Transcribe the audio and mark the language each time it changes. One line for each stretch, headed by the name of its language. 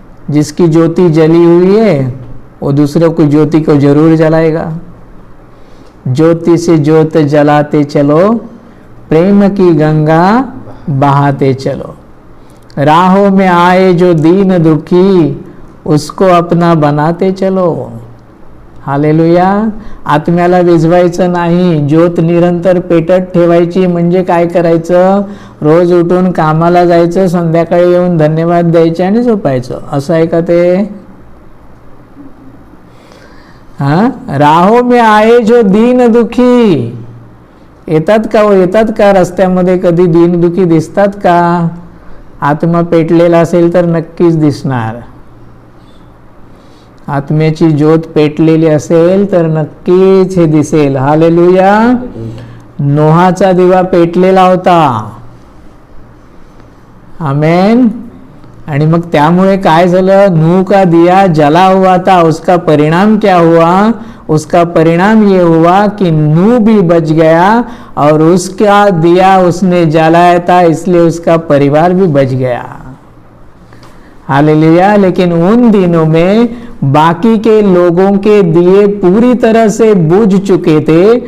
Hindi: जिसकी ज्योति जली हुई है वो दूसरों की ज्योति को जरूर जलाएगा। ज्योति से ज्योत जलाते चलो, प्रेम की गंगा बहाते चलो। राहों में आए जो दीन दुखी, उसको अपना बनाते चलो। हालेलुया।
Marathi: आत्म्याला विझवायचं नाही, ज्योत निरंतर पेटत ठेवायची। म्हणजे काय करायचं? रोज उठून कामाला जायचं, संध्याकाळी येऊन धन्यवाद द्यायचे आणि झोपायचं। असं आहे का ते?
Hindi: हाँ, राहों में आए जो दीन दुखी,
Marathi: येतात का? वो येतात का रस्त्यामध्ये? कधी दीन दुखी दिसतात का? आत्मा पेटलेला असेल तर नक्कीच दिसणार। आत्म्याची ज्योत पेटलेली असेल तर नक्कीच हे दिसेल। हालेलुया। नोहाचा दिवा पेटलेला होता। आमेन। आणि मग त्यामुळे काय झालं?
Hindi: नूह का दिया जला हुआ था, उसका परिणाम क्या हुआ? उसका परिणाम ये हुआ कि नूह भी बच गया और उसका दिया उसने जलाया था, इसलिए उसका परिवार भी बच गया। हालेलुया। लेकिन उन दिनों में बाकी के लोगों के दिए पूरी तरह से बुझ चुके थे।